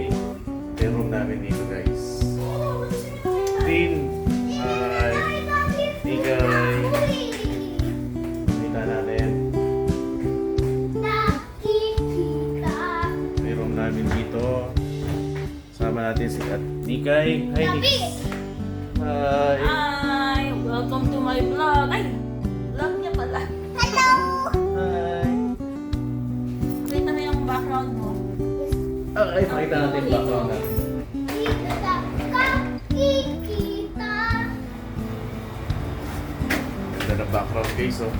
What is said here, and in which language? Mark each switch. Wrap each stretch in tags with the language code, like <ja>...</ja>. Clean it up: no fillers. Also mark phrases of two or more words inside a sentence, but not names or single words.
<tl>May room namin dito guys. Tin. Hi. Tigay. Pakita natin. May room namin dito. Sama natin si Nikay. Hi Niks. Hi. Hi!</tl> <en>Welcome to my vlog!</en> <tl>Ay! Vlog niya pala. Hello! Hi. Kita mo yung background mo. Okay, pakita natin yung background natin. Dito sa kakikita. Ganda ng background guys, oh.</tl>